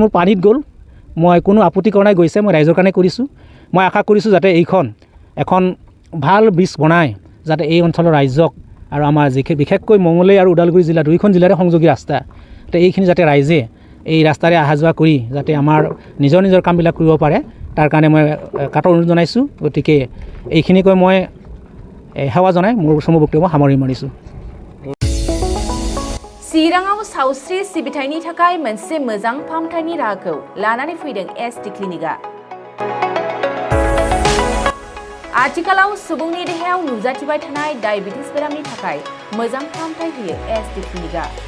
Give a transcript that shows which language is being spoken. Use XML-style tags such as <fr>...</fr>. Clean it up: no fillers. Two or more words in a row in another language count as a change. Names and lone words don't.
<as>মোৰ পানীত গ'ল মই কোনো আপত্তি কৰা নাই গৈছে মই ৰাইজৰ কাৰণে কৰিছোঁ মই আশা কৰিছোঁ যাতে এইখন এখন ভাল ব্ৰিজ বনাই যাতে এই অঞ্চলৰ ৰাইজক আৰু আমাৰ বিশেষকৈ মঙলদৈ আৰু ওদালগুৰি জিলা দুইখন জিলাৰে সংযোগী ৰাস্তা তো এইখিনি যাতে ৰাইজে এই ৰাস্তাৰে অহা যোৱা কৰি যাতে আমাৰ নিজৰ কামবিলাক কৰিব পাৰে তাৰ কাৰণে মই কাটৰ অনুৰোধ জনাইছোঁ গতিকে এইখিনিকৈ মই সেৱা জনাই মোৰ চমু বক্তব্য সামৰি মাৰিছোঁ</as> <brx>चिराङाव सावस्रि सिबिथायनि थाखाय मोनसे मोजां फाहामथायनि राहाखौ लानानै फैदों एसडि क्लिनिकआ आथिखालाव सुबुंनि देहायाव नुजाथिबाय थानाय डायबिटिस बेरामनि थाखाय मोजां फाहामथाय होयो एसडि क्लिनिकआ</brx>